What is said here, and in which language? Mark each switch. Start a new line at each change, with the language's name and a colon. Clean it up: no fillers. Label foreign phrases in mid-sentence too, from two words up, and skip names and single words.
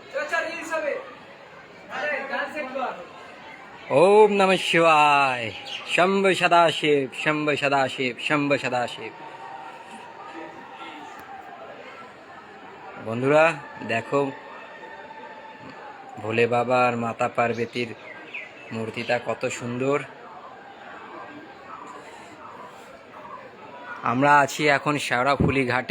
Sanskrit: ओम नमः शिवाय। शंभ सदाशिव, शंभ सदाशिव, शंभ सदाशिव।
Bangla: বন্ধুরা দেখো, ভোলে বাবা আর মাতা পার্বতীর মূর্তিটা কত সুন্দর। আমরা আছি এখন শেওড়াফুলি ঘাটে।